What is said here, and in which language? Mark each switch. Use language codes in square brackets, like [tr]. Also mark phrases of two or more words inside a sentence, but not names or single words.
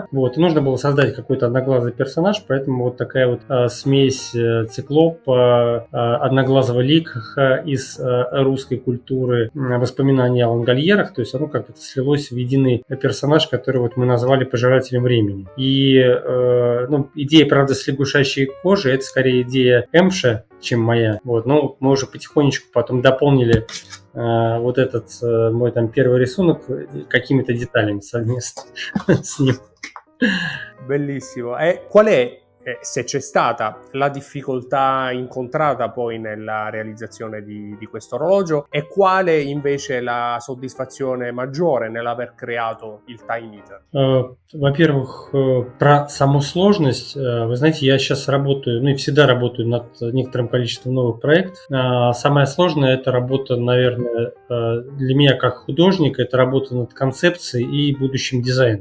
[ru] И нужно было создать какой-то одноглазый персонаж, поэтому вот такая вот смесь циклопа, одноглазого ликха из русской культуры, воспоминаний о лангольерах, то есть оно как-то слилось в единый персонаж, который вот мы назвали пожирателем времени. И идея, правда, с лягушачьей кожей, это скорее идея Эмша, чем моя. Но мы уже потихонечку потом дополнили вот этот мой там первый рисунок какими-то деталями совместно с ним. [it] Bellissimo. E qual è, se c'è stata, la difficoltà incontrata poi nella realizzazione di questo orologio, e quale invece la soddisfazione maggiore nell'aver creato il Time Eater? [ru] Во-первых, про саму сложность. Вы знаете, я сейчас работаю, и всегда работаю над некоторым количеством новых проектов. Самое сложное – это работа, наверное, для меня как художника, это работа над концепцией и будущим дизайном.